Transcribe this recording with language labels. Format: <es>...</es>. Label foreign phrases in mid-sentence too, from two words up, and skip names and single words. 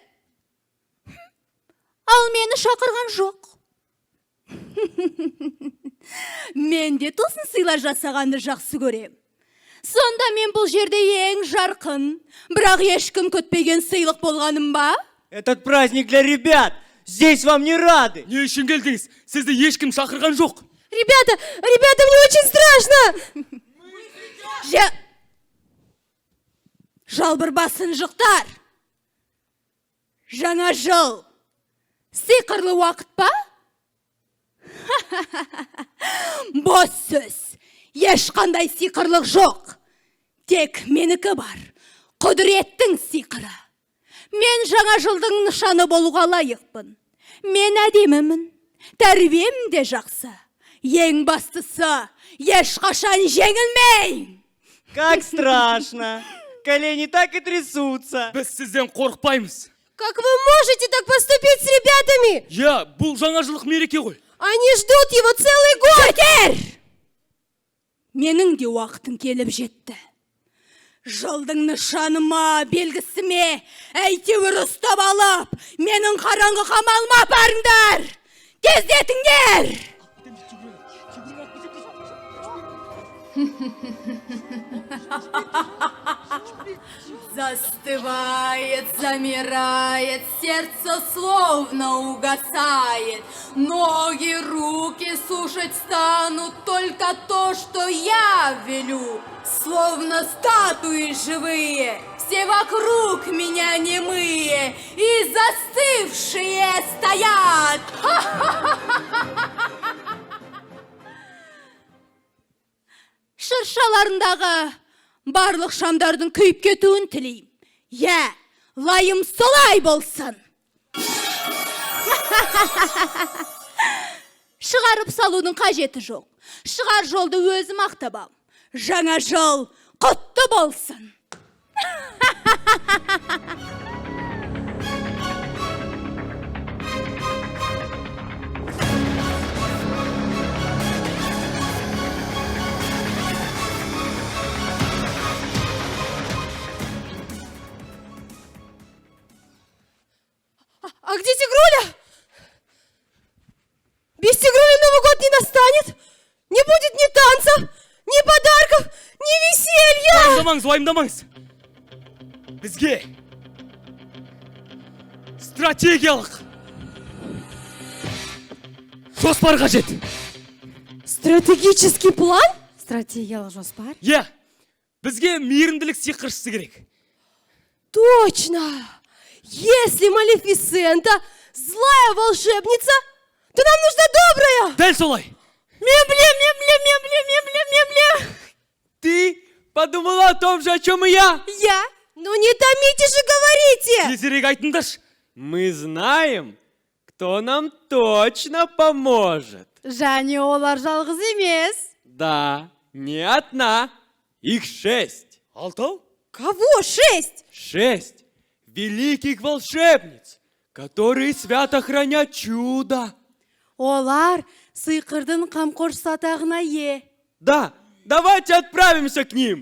<kk>Ал мені шақырған жоқ. Мен де тосын сыйлар жасағанды жақсы көрем. Сонда мен бұл жерде ең жарқын, бірақ ешкім күтпеген сыйлық болғаным ба?</kk> <ru>Этот праздник для ребят. Здесь вам не рады.</ru> <kk>Не үшін келдіңіз? Сізді ешкім шақырған жоқ.</kk> <ru>Ребята, мне очень страшно.</ru> <kk>Жалбырбасынжықтар! Жаңа жыл! Сиқырлы уақыт па? Бос сөз! Ешқандай сиқырлық жоқ! Тек менікі бар! Құдіреттің сиқыры! Мен жаңа жылдың нышаны болуға лайықпын. Мен әдемімін. Тәрбием де жақсы. Ең бастысы, ешқашан жеңілмеймін!</kk> <ru>Как страшно! Колени так и трясутся.</ru> <kk>Біз сізден қорықпаймыз.</kk> <ru>Как вы можете так поступить с ребятами?</ru> <kk>Я, бұл жаңа жылдық мереке ғой.</kk> <ru>Они ждут его целый год!</ru> <kk>Жетер! Менің де уақытым келіп жетті. Жылдың нышаныма, белгісіме, әйтеуір ұстап алып, менің қараңғы қамалыма апарыңдар! Тездетіңдер!</kk> <ru>Застывает, замирает, сердце словно угасает. Ноги, руки сушить станут только то, что я велю. Словно статуи живые, все вокруг меня немые и застывшие стоят.</ru> <kk>Шыршаларындағы барлық шамдардың күйіп кетуін тілейм. Я, лайым солай болсын. Шығарып салудың қажеті жоқ. Шығар жолды өзім ақтабам. Жаңа жыл құтты болсын.</kk> <ru>А где Тигруля? Без Тигрули Новый год не настанет. Не будет ни танцев, ни подарков, ни веселья.</ru> <kk>Уайымдамаңыз. Бізге стратегиялық жоспар қажет.</kk> <ru>Стратегический план?</ru> <kk>Стратегиялық жоспар? Я, бізге мейірімділік сиқыршысы керек.</kk> <ru>Точно! Если Малефисента злая волшебница, то нам нужна добрая.</ru> <kk>Дәл солай. Мем-лем-лем-лем-лем-лем-лем-лем.</kk> <ru>Ты подумала о том же, о чем и я? Я? Ну не томите же, говорите!</ru> <kk>Тезірек айтыңдаршы.</kk> <ru>Мы знаем, кто нам точно поможет.</ru> <kk>Және олар жалғыз емес.</kk> <ru>Да, не одна. Их 6.</ru> <kk>Алтау?</kk> <ru>Кого 6? 6 великих волшебниц, которые свято хранят чудо.</ru> <kk>Олар сиқырдың қамқоршы сатағына е.</kk> <ru>Да, давайте отправимся к ним.</ru>